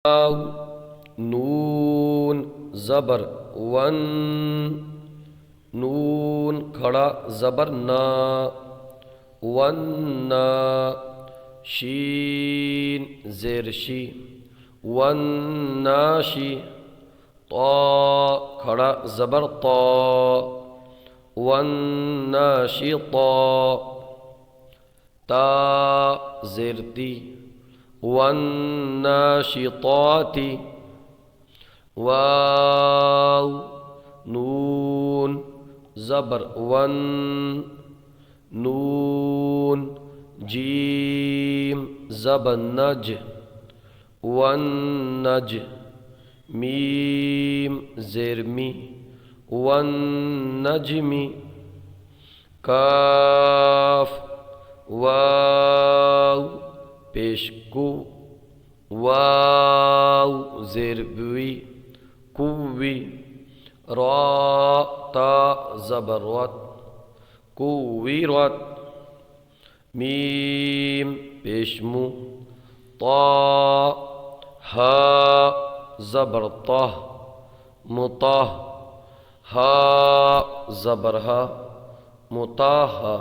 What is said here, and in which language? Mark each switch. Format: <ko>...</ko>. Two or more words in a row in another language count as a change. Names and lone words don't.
<ur>نون زبر ون، نون کھڑا زبر نا، ون شین زیر شی، ون ناشی، طا کھڑا زبر طا، ون ناشطا، تا زیر تی، ون ناشطات، واو نون زبر ون، نون جیم زبر نج، والنج، میم زیر می، والنجم، کاف واو پیش کو، واو زیر بوی، کوی، را تا زبر رت، کویرت، میم پیش مو، طا ہا زبر طہ، مطہ، ہا زبر ہا، مطہ،</ur>